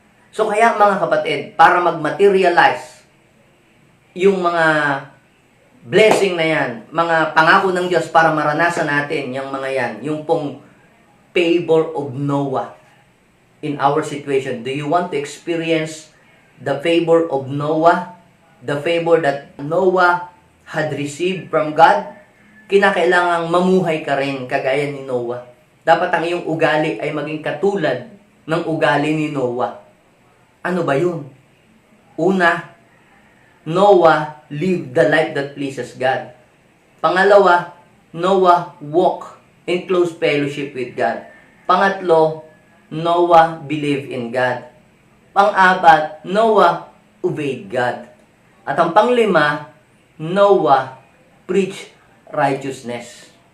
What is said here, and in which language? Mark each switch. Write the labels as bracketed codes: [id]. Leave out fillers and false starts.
[tl] So kaya mga kapatid, para mag-materialize yung mga blessing na yan, mga pangako ng Diyos para maranasan natin yung mga yan, yung pong [en] favor of Noah in our situation. Do you want to experience the favor of Noah? The favor that Noah had received from God? [tl] Kinakailangang mamuhay ka rin kagaya ni Noah. Dapat ang iyong ugali ay maging katulad ng ugali ni Noah. Ano ba yun? [en] Una, Noah lived the life that pleases God. Pangalawa, Noah walked in close fellowship with God. Pangatlo, Noah believed in God. Pang-apat, Noah obeyed God. [tl] At ang panglima, [en] Noah preached righteousness.